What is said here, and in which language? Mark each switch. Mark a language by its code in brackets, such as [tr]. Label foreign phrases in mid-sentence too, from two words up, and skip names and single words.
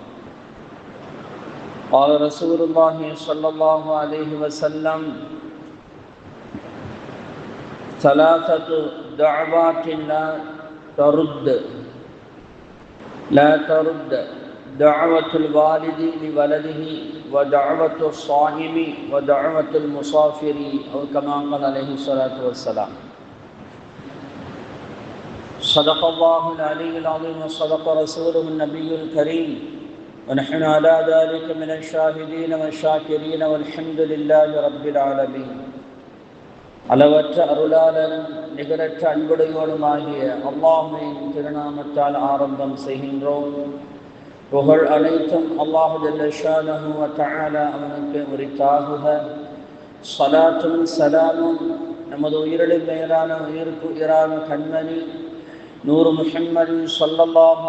[ar] قال رسول الله صلى الله عليه وسلم: ثلاثة دعوات لا ترد دعوة الوالد لولده ودعوة الصائم ودعوة المسافر، أو كما قال عليه الصلاة والسلام. صدق الله العلي العظيم وصدق رسوله النبي الكريم، ونحن على ذلك من الشاهدين والشاكرين والحمد لله رب العالمين. [ta] அளவற்ற அருளாளன் நிகரற்ற அன்புடையோடுமாகிய அல்லாஹ்வின் திருநாமத்தால் ஆரம்பம் செய்கின்றோம். புகழ் அனைத்தும் அல்லாஹ் [ar] جل شأنه وتعالى [ta] அவனுக்கு உரித்தாகுக. ஸலாத்தும் ஸலாமும் நமது உயிரிலும் மேலான உயிருக்கு உயிரான கண்மணி நூறு முஹம்மது ஸல்லல்லாஹு